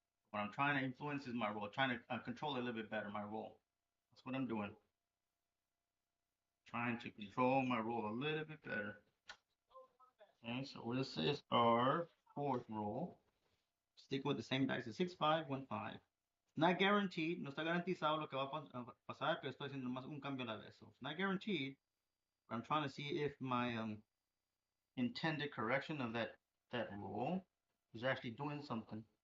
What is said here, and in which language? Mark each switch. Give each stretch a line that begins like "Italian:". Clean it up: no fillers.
English: What I'm trying to influence is my roll, trying to control it a little bit better, my roll. That's what I'm doing. Trying to control my roll a little bit better. Okay, so this is our fourth roll. Stick with the same dice, 6-5-1-5. Not guaranteed,
Spanish: no está garantizado lo que va a pasar, pero estoy haciendo más un cambio a la vez.
English: So it's not guaranteed, but I'm trying to see if my intended correction of that roll is actually doing something.